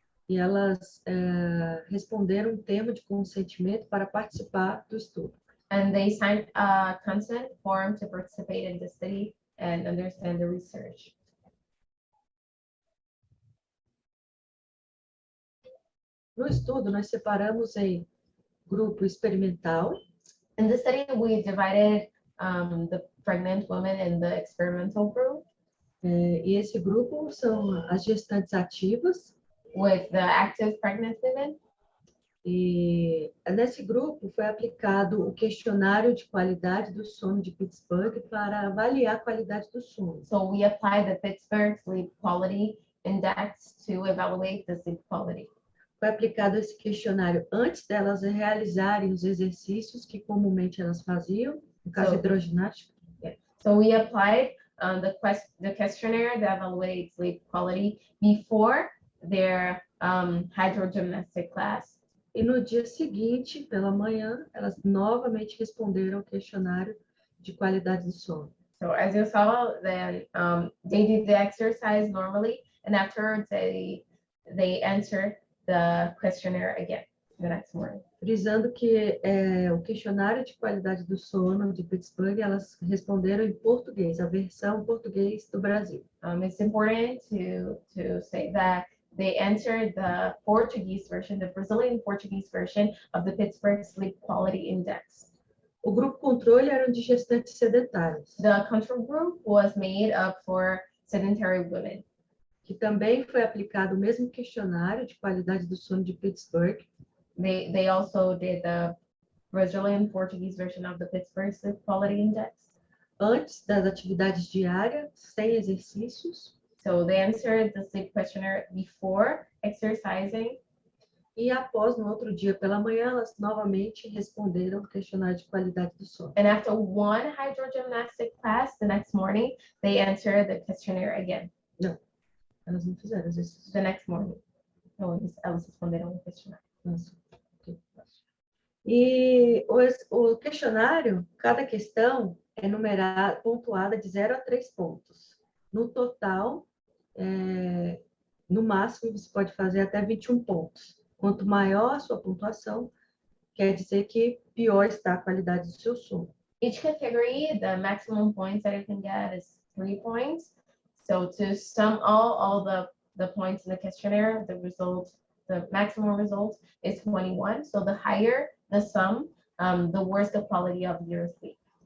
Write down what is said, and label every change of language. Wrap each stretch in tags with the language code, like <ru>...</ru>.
<pt>E elas responderam um termo de consentimento para participar do estudo.</pt> <en>And they signed a consent form to participate in the study and understand the research.</en> <pt>No estudo, nós separamos em grupo experimental.</pt> <en>In the study, we divided the pregnant women in the experimental group.</en> <pt>E esse grupo são as gestantes ativas.</pt> <en>With the active pregnant women.</en> <pt>E nesse grupo foi aplicado o questionário de qualidade do sono de Pittsburgh para avaliar a qualidade do sono.</pt> <en>So we applied the Pittsburgh Sleep Quality Index to evaluate the sleep quality.</en> <pt>Foi aplicado esse questionário antes delas realizarem os exercícios que comumente elas faziam, no caso hidroginástica.</pt> <en>So we applied the questionnaire that evaluates sleep quality before their hydrogymnastic class.</en> <pt>E no dia seguinte, pela manhã, elas novamente responderam ao questionário de qualidade do sono.</pt> <en>So as you saw, then they did the exercise normally, and after they answered the questionnaire again the next morning.</en> <pt>Frisando que o questionário de qualidade do sono de Pittsburgh, elas responderam em português, a versão português do Brasil.</pt> <en>It's important to say that they answered the Portuguese version, the Brazilian Portuguese version of the Pittsburgh Sleep Quality Index.</en> <pt>O grupo controle era de gestantes sedentárias.</pt> <en>The control group was made up for sedentary women.</en> <pt>Que também foi aplicado o mesmo questionário de qualidade do sono de Pittsburgh.</pt> <en>They also did the Brazilian Portuguese version of the Pittsburgh Sleep Quality Index.</en> <pt>Antes das atividades diárias, sem exercícios.</pt> <en>So they answered the sleep questionnaire before exercising.</en> <pt>E após, no outro dia pela manhã, elas novamente responderam o questionário de qualidade do sono.</pt> <en>And after one hydrogymnastic class, the next morning, they answered the questionnaire again.</en> <pt>Não, elas não fizeram exercício.</pt> <en>The next morning.</en> <pt>No, elas responderam o questionário. Nossa. E o questionário, cada questão é numerada, pontuada de 0 a 3 pontos. No total, no máximo, você pode fazer até 21 pontos. Quanto maior a sua pontuação, quer dizer que pior está a qualidade do seu sono.</pt> <en>Each category, the maximum points that you can get is 3 points. So to sum all the points in the questionnaire, the maximum result is 21. So the higher the sum, the worse the quality of your sleep.</en>